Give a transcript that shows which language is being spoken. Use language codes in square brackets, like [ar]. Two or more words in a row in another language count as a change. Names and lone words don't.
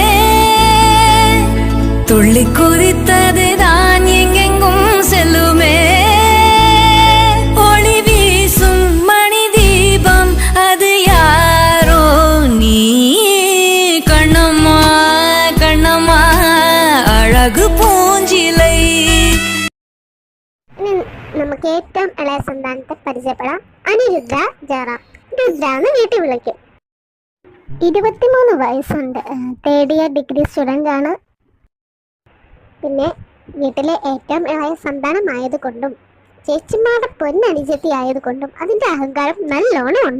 [ta] துள்ளி குதித்தது தான் எங்கெங்கும் செல்லுமே ஒளி வீசும் மணி தீபம் அது யாரோ நீ கண்ணம்மா கண்ணம்மா அழகு பூஞ்சிலை. [ml] നമുക്ക് ഏറ്റവും ഇളയ സന്താനത്തെ പരിചയപ്പെടാം. അനിരുദ്ധ ജയറാം. രുദ്രാന്ന് വീട്ടിൽ വിളിക്കും. 23 വയസ്സുണ്ട്. [en] 3rd year degree student [ml] ആണ്. പിന്നെ വീട്ടിലെ ഏറ്റവും ഇളയ സന്താനമായതുകൊണ്ടും ചേച്ചിമാരുടെ പൊന്നനുജത്തി ആയതുകൊണ്ടും അതിൻ്റെ അഹങ്കാരം നല്ലോണം ഉണ്ട്.